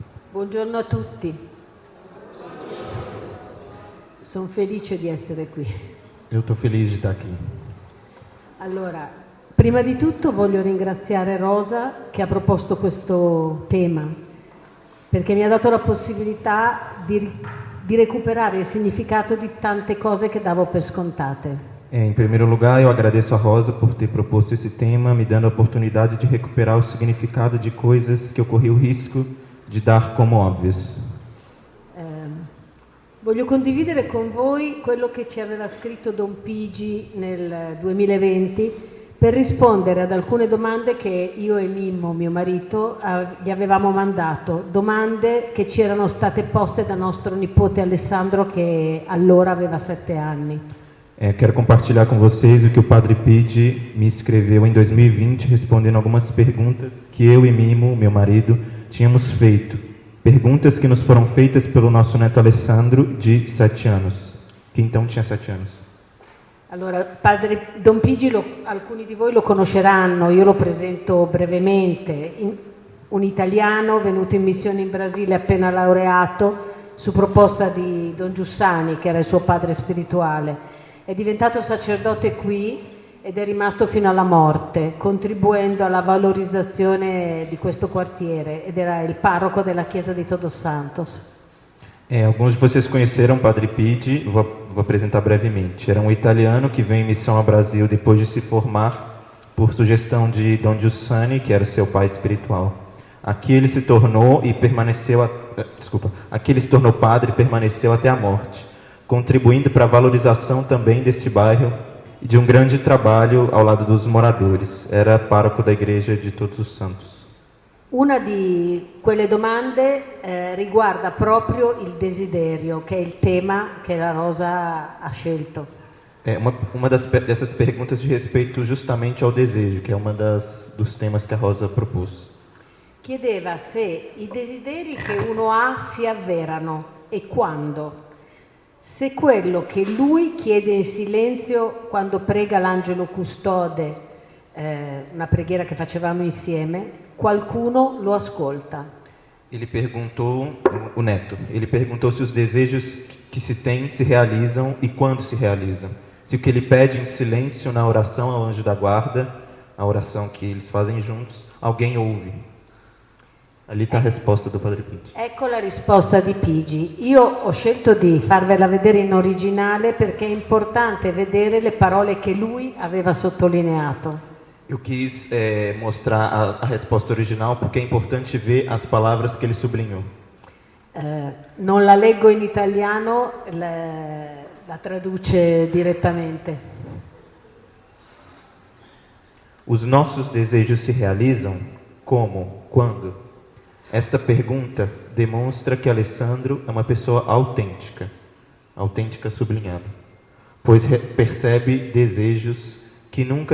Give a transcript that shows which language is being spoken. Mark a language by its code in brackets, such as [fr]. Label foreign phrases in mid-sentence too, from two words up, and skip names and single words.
[it] Buongiorno a tutti. Sono felice di essere qui. [pt] Eu estou feliz de estar aqui. [it] Allora, prima di tutto voglio ringraziare Rosa che ha proposto questo tema, perché mi ha dato la possibilità di recuperare il significato di tante cose che davo per scontate. [pt] Em primeiro lugar, eu agradeço a Rosa por ter proposto esse tema, me dando a oportunidade de recuperar o significado de coisas que eu corri o risco de dar como óbvias. [it] Voglio condividere con voi quello che ci aveva scritto Don Pigi nel 2020 per rispondere ad alcune domande che io e Mimmo, mio marito, gli avevamo mandato, domande che ci erano state poste da nostro nipote Alessandro che allora aveva 7 anni. [pt] Quero compartilhar com vocês o que o Padre Pigi me escreveu em 2020, respondendo algumas perguntas que eu e Mimo, meu marido, tínhamos feito. Perguntas que nos foram feitas pelo nosso neto Alessandro, de 7 anos, que então tinha 7 anos. [it] Allora, padre Don Pigi, alcuni di voi lo conosceranno, io lo presento brevemente. Un italiano venuto in missione in Brasile appena laureato su proposta di Don Giussani, che era il suo padre spirituale. È diventato sacerdote qui ed è rimasto fino alla morte, contribuendo alla valorizzazione di questo quartiere, ed era il parroco della chiesa di Todos Santos. [pt] Alguns de vocês conheceram o Padre Pigi, vou apresentar brevemente. Era um italiano que veio em missão ao Brasil depois de se formar por sugestão de Dom Giussani, que era seu pai espiritual. Aqui ele se tornou padre e permaneceu até a morte, contribuindo para a valorização também desse bairro e de um grande trabalho ao lado dos moradores. Era pároco da igreja de Todos os Santos. [it] Una di quelle domande riguarda proprio il desiderio, che è il tema che la Rosa ha scelto. [pt] Uma dessas perguntas de respeito justamente ao desejo, que é dos temas que a Rosa propôs. [it] Chiedeva se i desideri che uno ha si avverano e quando. Se quello che lui chiede in silenzio quando prega l'angelo custode, una preghiera che facevamo insieme, qualcuno lo ascolta. [pt] Ele perguntou se os desejos que se tem se realizam e quando se realizam. Se o que ele pede em silêncio na oração ao anjo da guarda, a oração que eles fazem juntos, alguém ouve. Ali está a risposta do Padre Pigi. [it] Ecco la risposta di Pigi. Io ho scelto di farvela vedere in originale perché è importante vedere le parole che lui aveva sottolineato. [pt] Eu quis mostrar a resposta original porque é importante ver as palavras que ele sublinhou. [it] Non la leggo in italiano, la traduce direttamente. [pt] Os nossos desejos se realizam como? Quando? Esta pergunta demonstra que Alessandro é uma pessoa autêntica sublinhado, pois percebe desejos que nunca